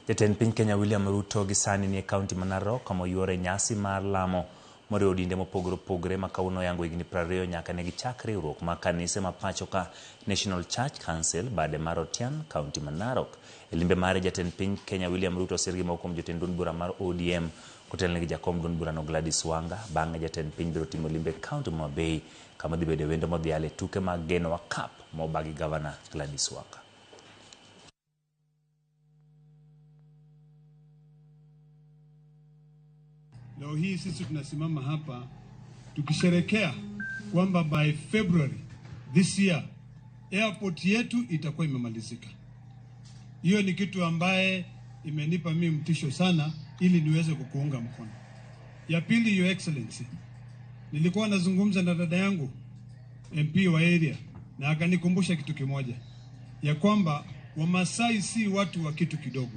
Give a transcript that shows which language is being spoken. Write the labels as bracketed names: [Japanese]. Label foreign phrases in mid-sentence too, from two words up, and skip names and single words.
[Luo (Kenya and Tanzania)] Jatend piny Kenya William Ruto gi sani ni e kaunti ma Narok kama yore nyasi mar lamo moriwo dinde mopogore opogore ma kawuono yango higni 20 nyaka ne gichak riwruok ma kanise ma pacho ka National Church Council bade mar Otian kaunti ma Narok. E limbe mare jatend piny Kenya William Ruto osir gi moko kuom jotend duond bura mar ODM kotelne gi jakom duond bura no Gladys Wanga. Bang'e jatend piny biro timo limbe kaunti ma Bay kama dhi bedo wendo modhiale tuke mag Genoa Cup mobagi gavana Gladys Wanga. [Swahili] Leo hii sisi tunasimama hapa tukisherekea kwamba [English] by February this year [Swahili] airport yetu itakuwa imemalizika. Hiyo ni kitu ambaye imenipa mimi mtisho sana ili niweze kukuunga mkono. Ya pili, [English] Your Excellency, [Swahili] nilikuwa nazungumza na dada yangu MP wa area na akanikumbusha kitu kimoja, ya kwamba Wamasai si watu wa kitu kidogo.